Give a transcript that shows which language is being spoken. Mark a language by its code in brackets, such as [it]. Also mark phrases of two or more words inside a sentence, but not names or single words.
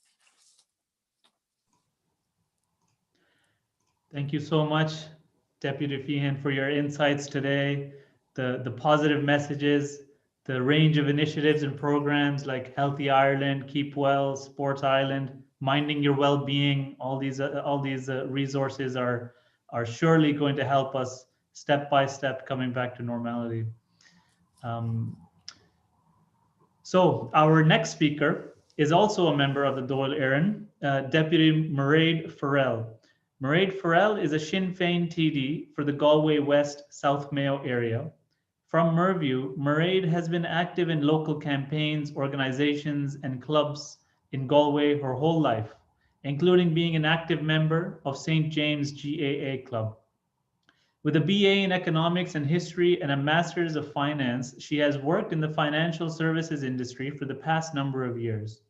[en] Thank you so much, Deputy Feehan, for your insights today, the positive messages, the range of initiatives and programs like Healthy Ireland, Keep Well, Sports Island, Minding Your Well-Being. All these resources are surely going to help us step by step coming back to normality. So our next speaker is also a member of the Dáil Éireann, Deputy Mairead Farrell. Mairead Farrell is a Sinn Féin TD for the Galway West South Mayo area. From Merview, Mairead has been active in local campaigns, organizations, and clubs in Galway her whole life, including being an active member of St. James GAA Club. With a BA in Economics and History and a Master's of Finance, she has worked in the financial services industry for the past number of years.